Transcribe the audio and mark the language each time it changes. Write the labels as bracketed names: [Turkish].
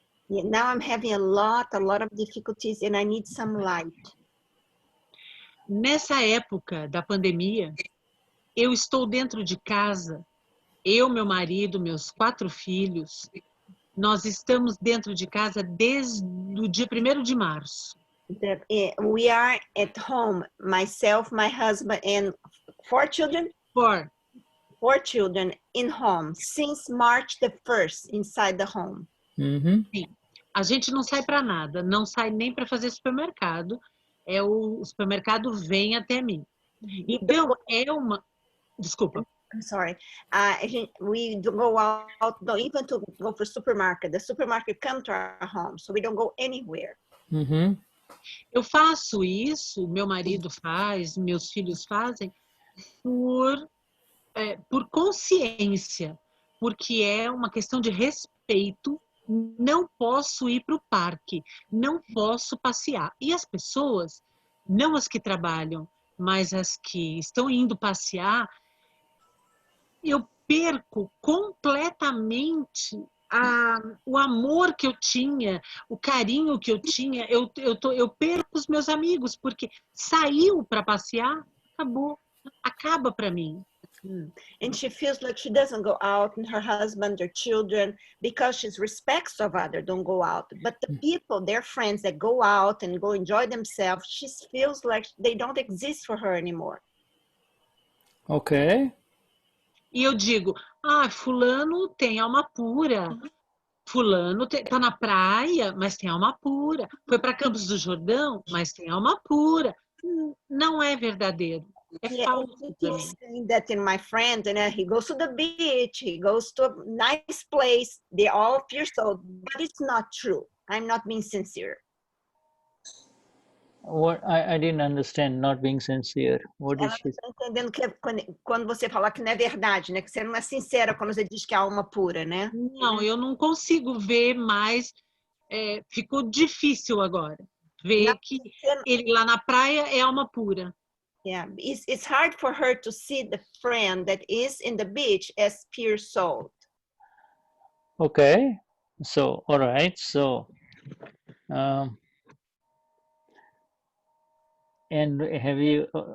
[English] Yeah, now I'm having a lot of difficulties and I need some light. [Portuguese] Nessa época da pandemia, eu estou dentro de casa, eu, meu marido, meus 4 filhos, nós estamos dentro de casa desde o dia 1º de março. [English] We are at home, myself, my husband, and 4 children? 4 children in home since March the 1st, inside the home. [Portuguese] Sim. A gente não sai para nada, não sai nem para fazer supermercado. O supermercado vem até mim. Então, Desculpa. [English] I'm sorry. We don't go out, don't even to go for supermarket. The supermarket comes to our home, so we don't go anywhere. [Portuguese] Eu faço isso, meu marido faz, meus filhos fazem, por consciência, porque é uma questão de respeito. Não posso ir para o parque, não posso passear. E as pessoas, não as que trabalham, mas as que estão indo passear, eu perco completamente o amor que eu tinha, o carinho que eu tinha. Eu perco os meus amigos, porque saiu para passear, acaba para mim. [English] And she feels like she doesn't go out, and her husband, their children, because she's respects of others, don't go out. But the people, their friends that go out and go enjoy themselves, she feels like they don't exist for her anymore. Okay. [Portuguese] E eu digo, fulano tem alma pura. Fulano tá na praia, mas tem alma pura. Foi para Campos do Jordão, mas tem alma pura. Não é verdadeiro. É falso para mim. [English] Saying that in my friend, and he goes to the beach, he goes to a nice place, they all pure soul, but it's not true. I'm not being sincere. What I didn't understand, not being sincere. What is she? [Portuguese] Ela está entendendo que quando você fala que não é verdade, né? Que você não é sincera quando você diz que é alma pura, né? Não, eu não consigo ver mais. Ficou difícil agora ver que ele lá na praia é alma pura. [English] Yeah, it's hard for her to see the friend that is in the beach as pure soul. Okay, so all right, so and have you?